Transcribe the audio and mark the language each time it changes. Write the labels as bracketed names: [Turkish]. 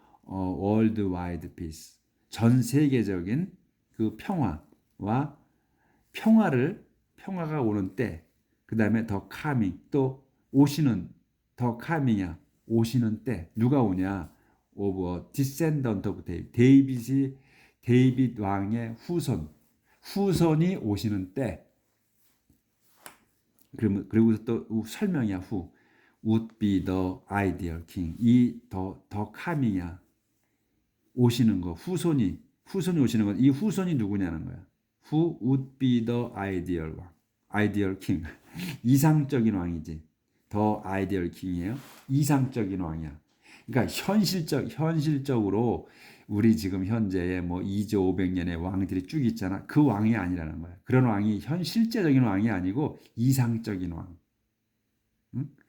[English] worldwide peace, [Korean] 전 세계적인 그 평화와 평화가 오는 때, 그 다음에 더 coming, 또 오시는, 더 coming이야. 오시는 때 누가 오냐? [English] of a descendant of David, [Korean] 데이빗 왕의 후손이 오시는 때. 그리고 또 설명이야. [English] who would be the ideal king. [Korean] 이 더 coming이야. 오시는 거, 후손이 오시는 건, 이 후손이 누구냐는 거야. [English] Who would be the ideal king. [Korean] 이상적인 왕이지. 더 [English] ideal king [Korean] 이에요. 이상적인 왕이야. 그러니까 현실적으로 우리 지금 현재의 뭐 2조 500년의 왕들이 쭉 있잖아. 그 왕이 아니라는 거야. 그런 왕이 실제적인 왕이 아니고 이상적인 왕. 응?